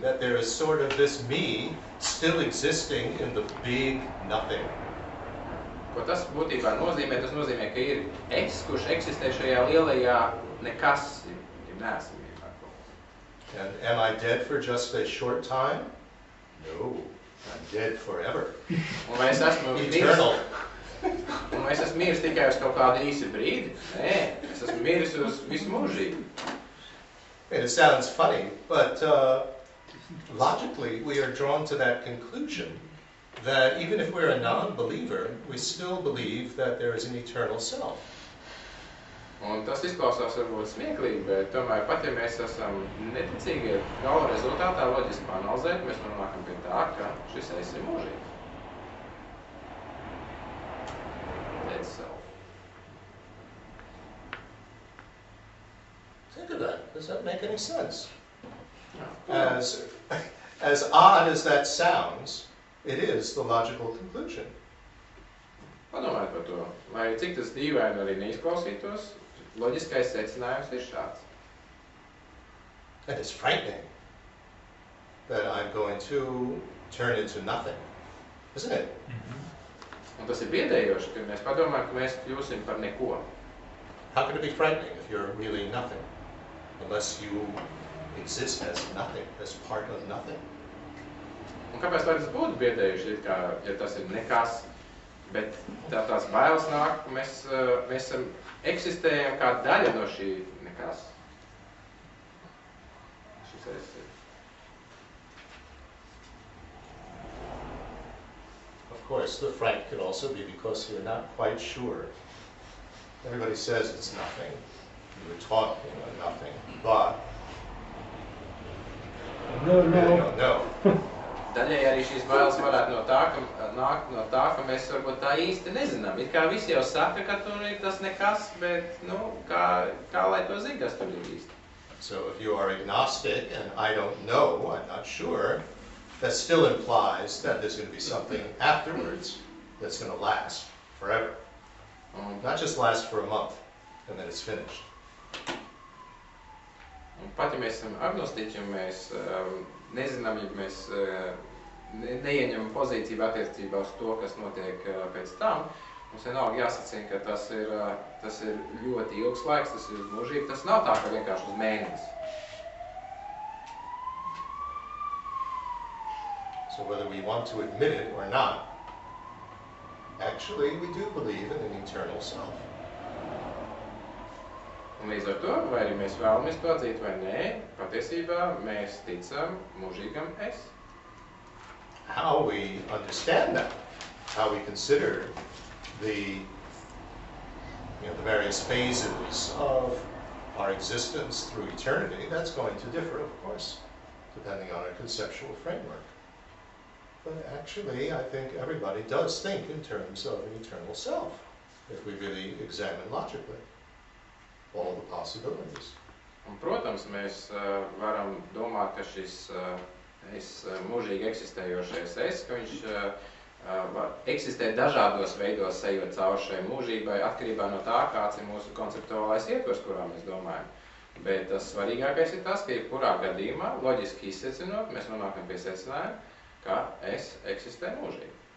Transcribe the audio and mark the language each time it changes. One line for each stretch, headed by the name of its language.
English: That there is sort of this me still existing in the big nothing.
Latvian: Ko tas būtībā nozīmē? Tas nozīmē, ka ir es, kurš eksistē šajā lielajā nekas, ja neesamībā.
English: And am I dead for just a short time? No, I'm dead forever.
Latvian: Un vai es esmu
English: Eternal.
Latvian: Un vai es esmu miris tikai uz kaut kādu īsu brīdi? Nē, es esmu miris uz visu mūžību.
English: And it sounds funny, but logically we are drawn to that conclusion that even if we're a non-believer, we still believe that there is an eternal self.
Latvian: Un tas izklausās varbūt smieklīgi, bet tomēr pat ja mēs esam neticīgi, gala rezultātā loģiski panalizēt, mēs nonākam pie tā, ka šis es ir mūžīgs.
English: Dead self. Think of that. Does that make any sense?
Latvian: Jā.
English: As odd as that sounds, it is the logical conclusion.
Latvian: Padomājiet par to. Lai cik tas dīvaini arī neizklausītos, loģiskais secinājums ir šāds.
English: And it's frightening that I'm going to turn into nothing, isn't it?
Latvian: Un tas ir biedējoši, ka mēs padomājam, ka mēs kļūsim par neko.
English: How can it be frightening if you're really nothing? Unless you exist as nothing, as part of nothing.
Latvian: Un kāpēc lai tas būtu biedējuši, ja tas ir nekas, bet tās bailes nāk, ka mēs eksistējam kā daļa no šī nekas. Šis es ir.
English: Of course, the fright could also be because you're not quite sure. Everybody says it's nothing. You were taught nothing, but No. you don't know.
Latvian: Daļai arī šīs bailes varētu nākt no tā, ka mēs varbūt tā īsti nezinām. It kā visi jau saka, ka tur ir tas nekas, bet, kā lai to zina, kas tur ir īsti.
English: So if you are agnostic and I don't know, I'm not sure, that still implies that there's going to be something afterwards that's going to last forever. Not just last for a month and then it's finished.
Latvian: Un pat ja mēs esam agnostiķi un mēs nezinām, ja mēs neieņemam pozīciju attiecībā uz to, kas notiek pēc tam, mums vienalga jāsacina, ka tas ir ļoti ilgs laiks, tas ir mūžīgi, tas nav tā, ka vienkārši uz mēnesi.
English: So whether we want to admit it or not, actually we do believe in an eternal self.
Latvian: Un līdz ar to, vai arī mēs vēlamies to atzīt vai nē, patiesībā mēs ticam mūžīgam es.
English: How we understand that, how we consider the various phases of our existence through eternity, that's going to differ, of course, depending on our conceptual framework. But actually, I think everybody does think in terms of an eternal self, if we really examine logically all the possibilities.
Latvian: Un, protams, mēs varam domāt, ka šis mūžīgi eksistējošais ka viņš var eksistēt dažādos veidos, ejot cauri šai mūžībai, atkarībā no tā, kāds ir mūsu konceptuālais ietvers, kurā mēs domājam. Bet tas svarīgākais ir tas, ka jebkurā gadījumā, loģiski izsecinot, mēs nonākam pie secinājuma, ka es eksistē mūžīgi.